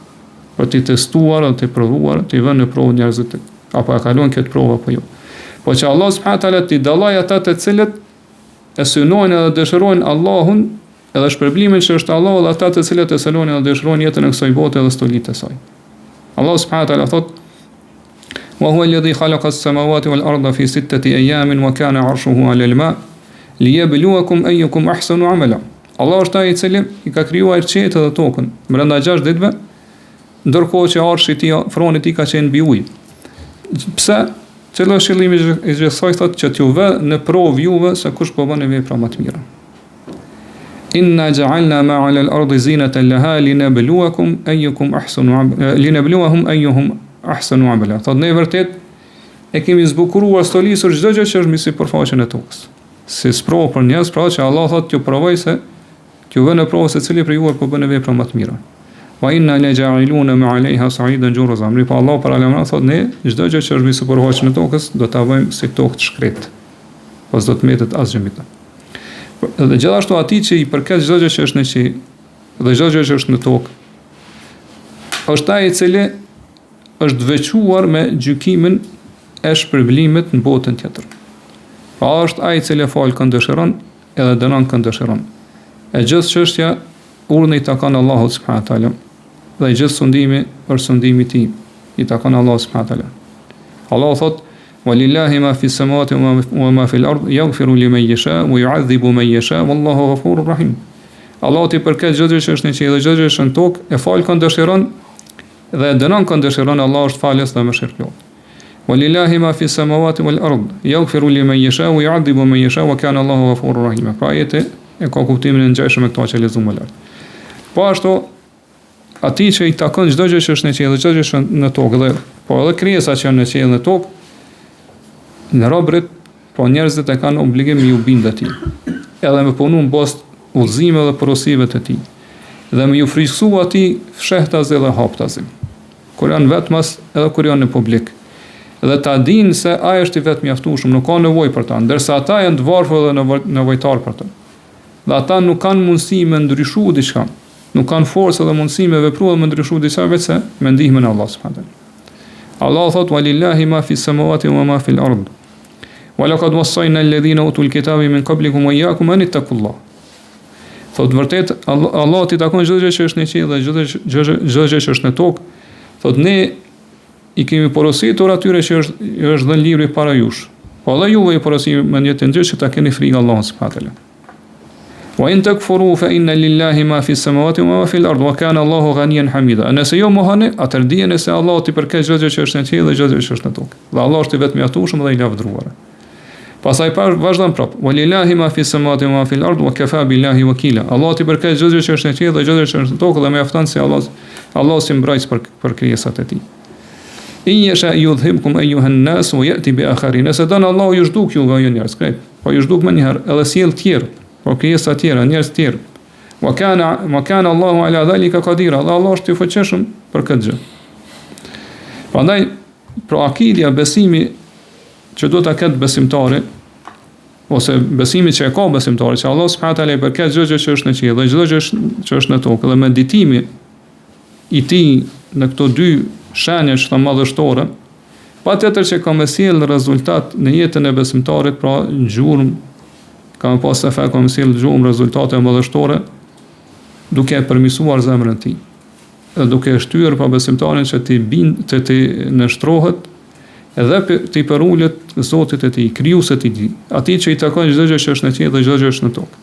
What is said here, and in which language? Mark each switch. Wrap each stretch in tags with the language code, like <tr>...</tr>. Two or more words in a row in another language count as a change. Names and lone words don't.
<sq>Për t'i testuar, t'i provuar, t'i vënë në provë njerëzit, apo e kalon këtë provë apo jo. Po që Allah</sq> <ar>سبحانه وتعالى</ar> <sq>t'i dalloj ata të cilët e synojnë edhe dëshirojnë Allahun edhe shpërblimin që është Allahu, dhe ata të cilët e synojnë edhe dëshirojnë jetën e kësaj bote dhe stolitë e saj. Allah</sq> <ar>سبحانه وتعالى</ar> <sq>thot:</sq> <ar>"وهو الذي خلق السماوات والأرض في ستة أيام وكان عرشه على الماء ليبلوكم أيكم أحسن عملا."</ar> <sq>Allah është ai i cili i ka krijuar qetën dhe tokën brenda 6 ditëve, ndërkohë që arshi i tij, froni i tij ka qenë mbi ujë. Pse? Cilo është qëllimi i gjithsej, thotë që t'ju vë në provë juve se kush po bën vepra më të mira.</sq> <ar>إنا جعلنا ما على الأرض زينة لها لنبلوكم أيكم أحسن عملا.</ar> <sq>Thotë ne vërtet e kemi zbukuruar, stolisur çdo gjë që është mbi sipërfaqen e tokës. Si sprovë për njerëz, pra që Allah thotë t'ju provoj se t'ju vë në provë se cili prej juve po bën vepra më të mira.</sq> <ar>وإنا لجاعلون ما عليها صعيدا جرزا.</ar> <sq>Po Allah para lëmra thotë ne çdo gjë që është mbi sipërfaqen e tokës do ta bëjmë si tokë të shkretë. Pas do të mbetet asgjë mbi ta. Dhe gjithashtu atij që i përket çdo gjë që është në qiell dhe çdo gjë që është në tokë, është ai i cili është veçuar me gjykimin e shpërblimit në botën tjetër. Pa është ai i cili fal kënd dëshiron edhe dënon kënd dëshiron. E gjithë çështja urnë i takon Allahut</sq> <ar>سبحانه وتعالى.</ar> <sq>Dhe gjithë sundimi për sundimi i tij i takon Allahut</sq> <ar>سبحانه وتعالى.</ar> <sq>Allah thot:</sq> <ar>"ولله ما في السماوات وما في الأرض يغفر لمن يشاء ويعذب من يشاء والله غفور رحيم."</ar> <sq>Allah ti përket çdo gjë që është në qiell dhe çdo gjë që është në tokë, e fal kënd dëshiron dhe dënon kënd dëshiron, Allah është falës dhe mëshirëplot.</sq> <ar>ولله ما في السماوات وما في الأرض يغفر لمن يشاء ويعذب من يشاء وكان الله غفورا رحيما.</ar> <sq>Pra ajete e ka kuptimin e ngjashëm me këto që lexuam më lart. Po ashtu atij që i takon çdo gjë që është në qiell dhe çdo gjë që është në tokë, dhe po edhe krijesat që janë në qiell dhe tokë, në robërit, po njerëzit e kanë obligim ju bindë atij, edhe me punu në bost udhëzime dhe porosive të tij, dhe me ju friksu atij fshehtazi dhe haptazi, kur janë vetmas edhe kur janë në publik, dhe ta dinë se ai është i vetë mjaftueshëm, nuk ka nevojë për ta, ndërsa ata janë të varfër dhe nevojtar për ta. Dhe ata nuk kanë mundësi me ndryshu diçka, nuk kanë forcë dhe mundësi me vepru dhe me ndryshu diçka vetëse me ndihmën e Allah</sq> <ar>سبحانه وتعالى. Allah thot: "ولله ما في السماوات وما في الأرض. ولقد وصينا الذين أوتوا الكتاب من قبلكم وإياكم أن اتقوا الله."</ar> <sq>Thot vërtet Allah ti takon çdo gjë që është në qiell dhe çdo gjë që është në tokë. Thot ne i kemi porositur atyre që është dhënë libri para jush. Po edhe juve i porosim me një të ndryshë që ta keni frikë Allahut</sq> <ar>سبحانه وتعالى. وإن تكفروا فإن لله ما في السماوات وما في الأرض وكان الله غنيا حميدا.</ar> <sq>Nëse jo mohoni, atëherë dijeni se Allahu ti përket çdo gjë që është në qiell dhe çdo gjë që është në tokë. Dhe Allah është i vetëm mjaftueshëm dhe i lavdëruar. Pastaj vazhdon prap:</sq> <ar>"ولله ما في السماوات وما في الأرض وكفى بالله وكيلا."</ar> <sq>Allah ti përket çdo gjë që është në qiell dhe çdo gjë që është në tokë dhe mjafton se Allah si mbrojtës për krijesat e tij.</sq> <ar>إن يشأ يذهبكم أيها الناس ويأت بآخرين.</ar> <sq>Nëse don Allahu ju zhduk ju nga njerëz, po ju zhduk më një herë edhe sjell të tjerë, po krijesa të tjera, njerëz të tjerë.</sq> <ar>وكان الله على ذلك قديرا.</ar> <sq>Allah është i fuqishëm për këtë gjë. Prandaj, pro akidja, besimi që do ta ketë besimtari ose besimi që e ka besimtari, që Allah</sq> <ar>سبحانه وتعالى</ar> <sq>i përket çdo gjë që është në qiell dhe çdo gjë që është në tokë, dhe meditimi i tij në këto dy shenja që madhështore, patjetër që ka më sjell rezultat në jetën e besimtarit, pra gjurmë, ka më pas efekt, ka më sjell gjurmë rezultate madhështore, duke e përmirësuar zemrën e tij, dhe duke e shtyrë pa besimtarin që ti nështrohet, edhe ti përullet Zotit e tij, krijuesit e tij, atij që i takon çdo gjë që është në qiell dhe çdo gjë që është në tokë.</sq>